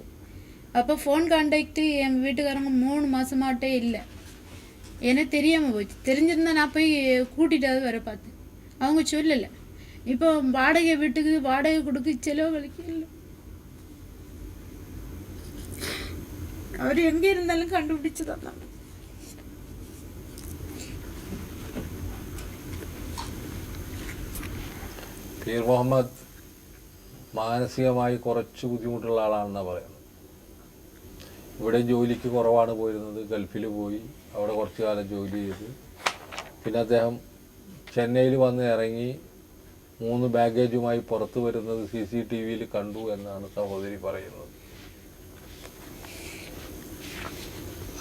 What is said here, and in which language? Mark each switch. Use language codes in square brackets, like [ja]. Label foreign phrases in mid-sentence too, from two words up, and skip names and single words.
[ta] அப்போ ஃபோன் கான்டாக்டு என் வீட்டுக்காரங்க 3 மாதமாட்டே இல்லை. எனக்கு தெரியாமல் போச்சு. தெரிஞ்சிருந்தா நான் போய் கூட்டிகிட்டாவது வர பார்த்தேன். அவங்க சொல்லலை. இப்போ வாடகை வீட்டுக்கு வாடகை கொடுக்க செலவு வலிக்க இல்லை. அவர் எங்கே இருந்தாலும் கண்டுபிடிச்சு தான். [ml] പീർ മുഹമ്മദ് മാനസികമായി കുറച്ച് ബുദ്ധിമുട്ടുള്ള ആളാണെന്നാണ് പറയുന്നത്. ഇവിടെ ജോലിക്ക് കുറവാണ് പോയിരുന്നത്. ഗൾഫിൽ പോയി അവിടെ കുറച്ച് കാലം ജോലി ചെയ്ത് പിന്നെ അദ്ദേഹം ചെന്നൈയിൽ വന്ന് ഇറങ്ങി 3 ബാഗേജുമായി പുറത്തു വരുന്നത് CCTVയിൽ കണ്ടു എന്നാണ് സഹോദരി പറയുന്നത്.